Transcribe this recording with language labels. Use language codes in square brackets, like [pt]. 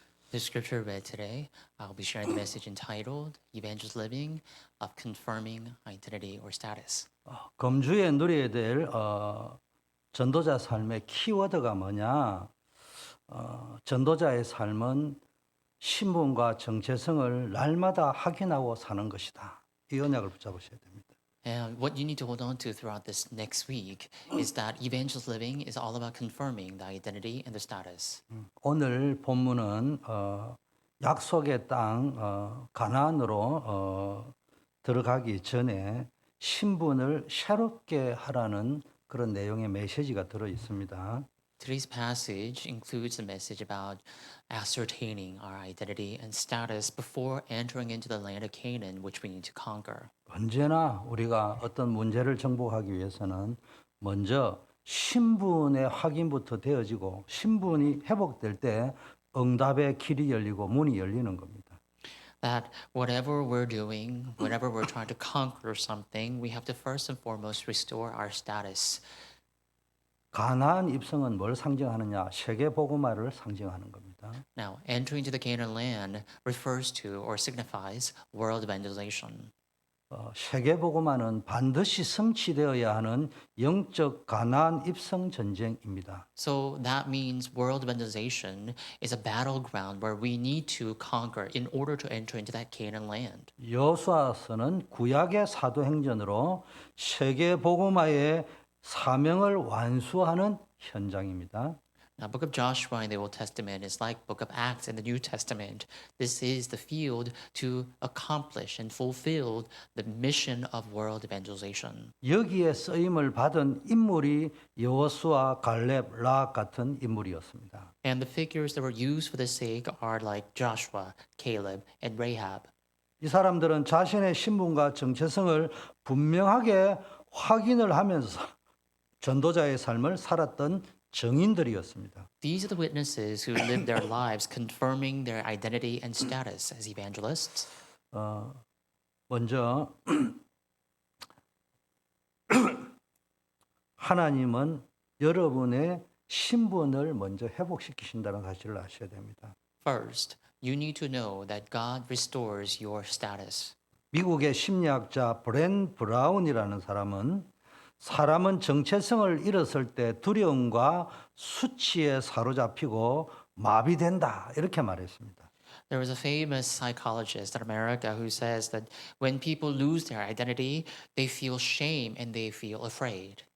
[en] The scripture read today, I'll be sharing the message entitled Evangelist Living of Confirming Identity or Status. [ko] 금주에 누려야 될 전도자 삶의 키워드가 뭐냐? 전도자의 삶은 신분과 정체성을 날마다 확인하고 사는 것이다. 이 언약을 붙잡으셔야 됩니다. [en] And what you need to hold on to throughout this next week is that evangelist living is all about confirming the identity and the status. [ko] 오늘 본문은 약속의 땅 가나안으로 들어가기 전에 신분을 새롭게 하라는 그런 내용의 메시지가 들어 있습니다. [en] Today's passage includes a message about ascertaining our identity and status before entering into the land of Canaan, which we need to conquer. [ko] 언제나 우리가 어떤 문제를 정복하기 위해서는 먼저 신분의 확인부터 되어지고 신분이 회복될 때 응답의 길이 열리고 문이 열리는 겁니다. [en] That whatever we're doing, whenever we're trying to conquer something, we have to first and foremost restore our status. [ko] 가나안 입성은 뭘 상징하느냐? 세계 복음화를 상징하는 겁니다. [en] Now, entering into the Canaan land refers to or signifies world evangelization. [ko] 세계 복음화는 반드시 성취되어야 하는 영적 가나안 입성 전쟁입니다. [en] So that means world evangelization is a battleground where we need to conquer in order to enter into that Canaan land. [ko] 여호수아서는 구약의 사도행전으로 세계 복음화의 사명을 완수하는 현장입니다. [en] Now, Book of Joshua in the Old Testament is like Book of Acts in the New Testament. This is the field to accomplish and fulfill the mission of world evangelization. [ko] 여기에 쓰임을 받은 인물이 여호수아, 갈렙, 라 같은 인물이었습니다. [en] And the figures that were used for this sake are like Joshua, Caleb, and Rahab. [ko] 이 사람들은 자신의 신분과 정체성을 분명하게 확인을 하면서 전도자의 삶을 살았던 정인들이었습니다. [en] These are the witnesses who lived their lives confirming their identity and status as evangelists. [ko] 먼저 하나님은 여러분의 신분을 먼저 회복시키신다는 사실을 아셔야 됩니다. [en] First, you need to know that God restores your status. [ko] 미국의 심리학자 브랜 브라운이라는 사람은 정체성을 잃었을 때 두려움과 수치에 사로잡히고 마비된다 이렇게 말했습니다. [en] There was a famous psychologist in America who says that when people lose their identity, they feel shame and they feel afraid.